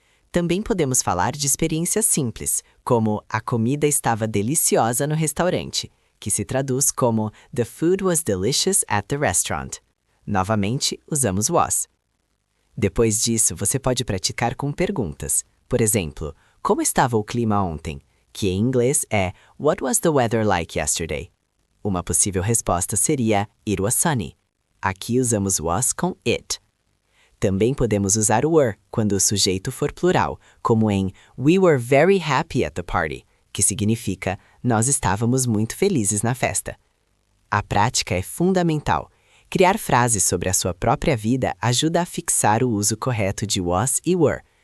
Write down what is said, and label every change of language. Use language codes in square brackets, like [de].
[pt] Também podemos falar de experiências simples, como a comida estava deliciosa no restaurante, que se traduz como [en] The food was delicious at the restaurant. [pt] Novamente, usamos was. Depois disso, você pode praticar com perguntas. Por exemplo, como estava o clima ontem? Que em inglês é [en] What was the weather like yesterday? [pt] Uma possível resposta seria [en] It was sunny. [pt] Aqui usamos was com it. Também podemos usar o were quando o sujeito for plural, como em [en] We were very happy at the party, [pt] que significa nós estávamos muito felizes na festa. A prática é fundamental. Criar frases sobre a sua própria vida ajuda a fixar o uso correto de was e were.